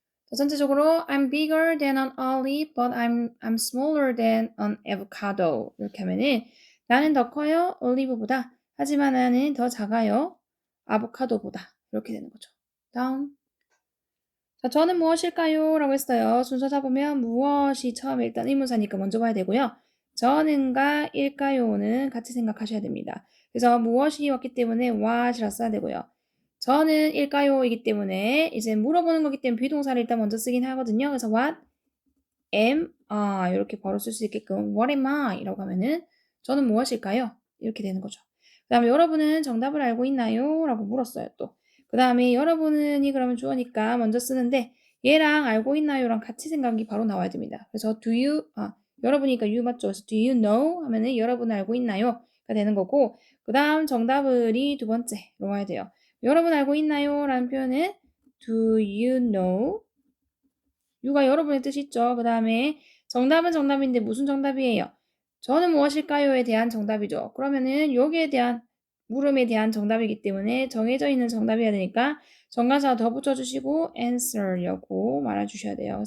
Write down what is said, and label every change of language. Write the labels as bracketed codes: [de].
[en] 자, 전체적으로 I'm bigger than an olive, but I'm smaller than an avocado. [ko] 이렇게 하면은 나는 더 커요, 올리브보다. 하지만 나는 더 작아요, 아보카도보다. 이렇게 되는 거죠. 다음. 자, 저는 무엇일까요? 라고 했어요. 순서 잡으면 무엇이 처음에 일단 의문사니까 먼저 봐야 되고요. 저는가 일까요는 같이 생각하셔야 됩니다. 그래서 무엇이 왔기 때문에 what이라 써야 되고요. 저는 일까요이기 때문에 이제 물어보는 거기 때문에 비동사를 일단 먼저 쓰긴 하거든요. 그래서 [en] what am I [ko] 이렇게 바로 쓸 수 있게끔 what am I 이라고 하면은 저는 무엇일까요? 이렇게 되는 거죠. 그 다음에 여러분은 정답을 알고 있나요? 라고 물었어요 또. 그 다음에 여러분은이 그러면 주어니까 먼저 쓰는데 얘랑 알고 있나요랑 같이 생각이 바로 나와야 됩니다. 그래서 여러분이니까 you 맞죠? 그래서 [en] do you know? [ko] 하면은 여러분 알고 있나요? 가 되는 거고 그 다음 정답을이 두 번째로 와야 돼요. 여러분 알고 있나요? 라는 표현은 [en] do you know? [ko] you가 여러분의 뜻이 있죠. 그 다음에 정답은 정답인데 무슨 정답이에요? 저는 무엇일까요?에 대한 정답이죠. 그러면은 여기에 대한 물음에 대한 정답이기 때문에 정해져 있는 정답이어야 되니까 정관사 더 붙여주시고 answer라고 말해주셔야 돼요.